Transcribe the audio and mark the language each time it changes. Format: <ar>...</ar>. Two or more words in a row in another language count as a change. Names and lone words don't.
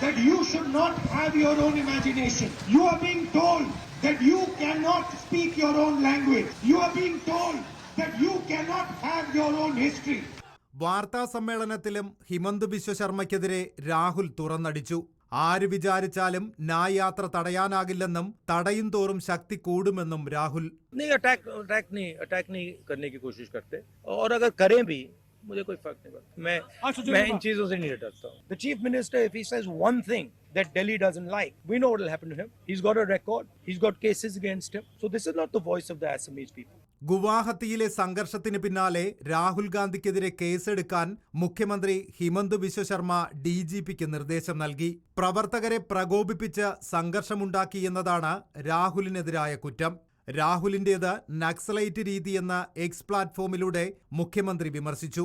<ml>വാർത്താ സമ്മേളനത്തിലും ഹിമന്ത ബിശ്വ ശർമ്മയ്ക്കെതിരെ രാഹുൽ തുറന്നടിച്ചു. ആര് വിചാരിച്ചാലും ന്യായ് യാത്ര തടയാനാകില്ലെന്നും തടയും തോറും ശക്തി കൂടുമെന്നും രാഹുൽ.</ml> <hi>अटैक नहीं करने की कोशिश करते और अगर करें भी मुझे कोई फर्क नहीं पड़ता. मैं इन चीजों से नहीं डरता हूँ.</hi> <en>The chief minister, if he says one thing that Delhi doesn't like, we know what will happen to him. He's got a record. He's got cases against him. So this is not the voice of the Assamese people.</en> <ml>ഗുവാഹത്തിയിലെ സംഘർഷത്തിന് പിന്നാലെ രാഹുൽ ഗാന്ധിക്കെതിരെ കേസെടുക്കാൻ മുഖ്യമന്ത്രി ഹിമന്ത ബിശ്വ ശർമ്മ DGPക്ക് നിർദ്ദേശം നൽകി. പ്രവർത്തകരെ പ്രകോപിപ്പിച്ച് സംഘർഷമുണ്ടാക്കിയെന്നതാണ് രാഹുലിനെതിരായ കുറ്റം. രാഹുലിന്റേത് നക്സലൈറ്റ് രീതിയെന്ന എക്സ് പ്ലാറ്റ്ഫോമിലൂടെ മുഖ്യമന്ത്രി വിമർശിച്ചു.</ml>